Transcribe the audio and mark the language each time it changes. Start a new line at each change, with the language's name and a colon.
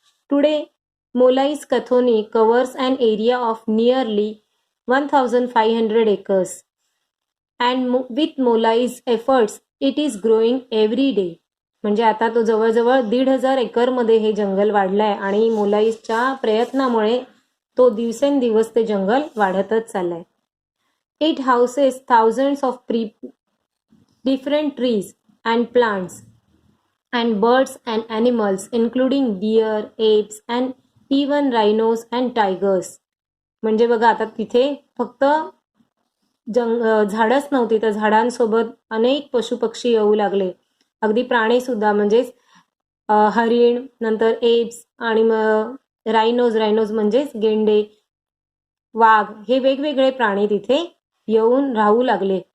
English: Today Molai's Kathoni covers an area of nearly 1500 acres and with Molai's efforts it is growing every day.
Marathi: म्हणजे आता तो जवळजवळ 1500 एकरमध्ये हे जंगल वाढलंय आणि मोलाईसच्या प्रयत्नामुळे तो दिवसेंदिवस ते जंगल वाढतच चाललंय.
English: It houses thousands of different trees and plants and birds and animals including deer, apes and even rhinos and tigers.
Marathi: म्हणजे बघा आता तिथे फक्त झाडच नव्हती तर झाडांसोबत अनेक पशुपक्षी येऊ लागले. अगदी प्राणी सुद्धा, म्हणजेच हरिण, नंतर एप्स आणि रायनोज म्हणजेच गेंडे, वाघ, हे वेगवेगळे प्राणी तिथे येऊन राहू लागले.